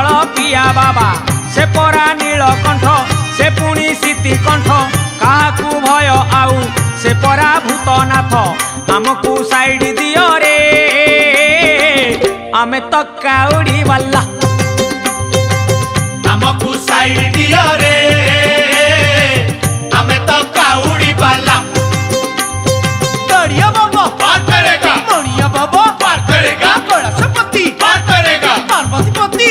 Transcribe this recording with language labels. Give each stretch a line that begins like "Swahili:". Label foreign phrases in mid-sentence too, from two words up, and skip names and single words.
Odia: ପିଆ ବାବା ସେ ପରା ନୀଳକଣ୍ଠ ସେ ପୁଣି ଶୀତିକଣ୍ଠ କାହାକୁ ଭୟ ଆଉ ସେ ପରା ଭୂତନାଥ ଆମକୁ ସାଇଡ୍ ଦିଅ ରେ ଆମେ ତ କାଉଡ଼ି ବାଲା ଆମକୁ ସାଇଡ୍ ଦିଅ ରେ ଆମେ ତ କାଉଡ଼ି ବାଲା
Hindi: गड़िया बाबा पार करेगा मणिया बाबा पार करेगा कैलाशपति पार करेगा पार्वती पति